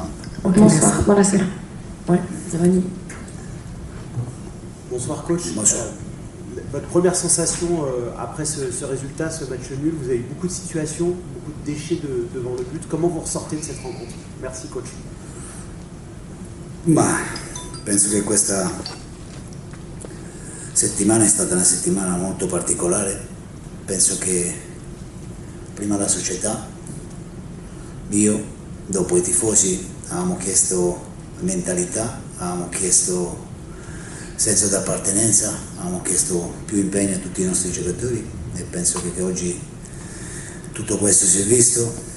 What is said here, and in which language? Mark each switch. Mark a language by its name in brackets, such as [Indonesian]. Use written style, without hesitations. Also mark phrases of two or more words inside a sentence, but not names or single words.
[French] Okay, bonsoir. Voilà, c'est là. Ouais, Giovanni. Bonsoir coach. Bonsoir. Votre première sensation après ce résultat, ce match nul, vous avez eu beaucoup de situations, beaucoup de déchets devant le but. Comment vous ressortez de cette rencontre? Merci coach. [Italian] Ma penso che questa settimana è stata una settimana molto particolare. Penso che prima la società, io, dopo i tifosi, avevamo chiesto mentalità, avevamo chiesto senso d'appartenenza, abbiamo chiesto più impegno a tutti i nostri giocatori e penso che oggi tutto questo si è visto.